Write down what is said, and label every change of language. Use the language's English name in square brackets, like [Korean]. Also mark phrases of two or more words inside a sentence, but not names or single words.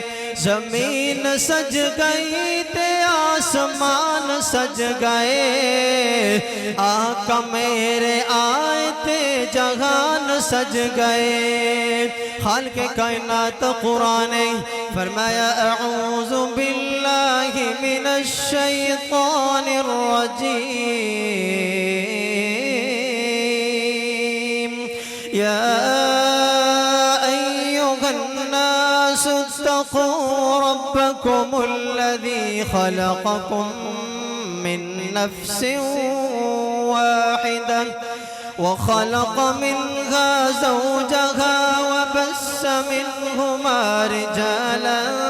[Punjabi] زمین سج گئی تے آسمان سج گئے، آقا میرے آئے تے جہان سج گئے۔ [Urdu] خالق کائنات قرآن فرمایا [Arabic] اعوذ باللہ من الشیطان الرجیم، یا اتقوا ربكم الذي خلقكم من نفس واحدة وخلق منها زوجها وبث منهما رجالا